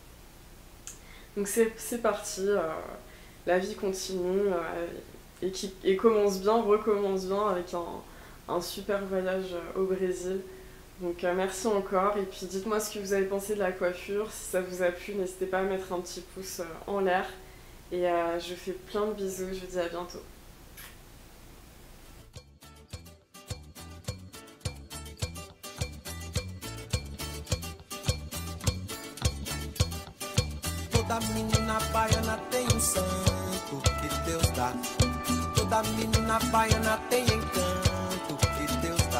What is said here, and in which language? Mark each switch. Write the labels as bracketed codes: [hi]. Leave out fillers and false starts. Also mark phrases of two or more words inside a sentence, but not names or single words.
[fr] Donc c'est parti, la vie continue et commence bien, recommence bien avec un super voyage au Brésil. Donc merci encore, et puis dites-moi ce que vous avez pensé de la coiffure, si ça vous a plu, n'hésitez pas à mettre un petit pouce en l'air, et je fais plein de bisous, je vous dis à bientôt. [pt] Toda menina baiana tem santo que Deus dá. Toda menina baiana tem encanto que Deus dá.